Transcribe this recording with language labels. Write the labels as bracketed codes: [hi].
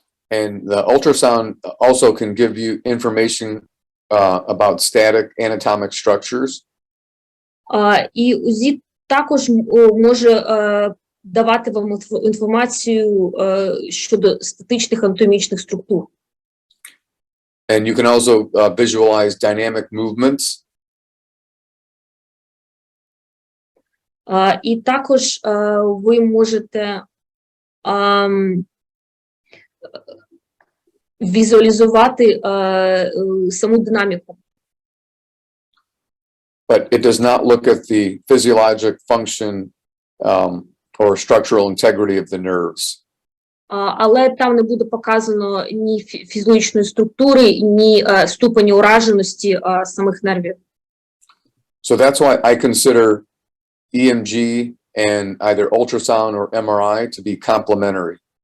[en] And the ultrasound also can give you information about static anatomic structures. [uk] І УЗІ також може давати вам інформацію щодо статичних анатомічних структур. [en] And you can also visualize dynamic movements. [uk] І також ви можете візуалізувати саму динаміку. [en] But it does not look at the physiologic function or structural integrity of the nerves. [uk] Але там не буде показано ні фізичної структури, ні ступені ураженості самих нервів. [en] So that's why I consider EMG and either ultrasound or MRI to be complementary.